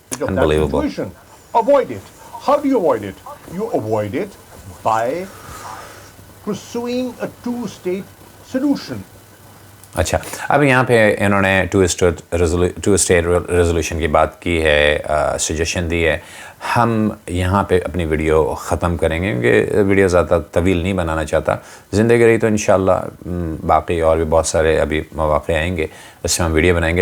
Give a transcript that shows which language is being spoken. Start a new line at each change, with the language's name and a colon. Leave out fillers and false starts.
English: Unbelievable. Avoid it. How do you avoid it? You avoid it by pursuing a two-state solution.
Urdu: اچھا، اب یہاں پہ انہوں نے ٹو اسٹیٹ ریزولوشن کی بات کی ہے، سجیشن دی ہے. ہم یہاں پہ اپنی ویڈیو ختم کریں گے کیونکہ ویڈیو زیادہ طویل نہیں بنانا چاہتا. زندگی رہی تو انشاءاللہ باقی اور بھی بہت سارے ابھی مواقع آئیں گے اس میں ہم ویڈیو بنائیں گے.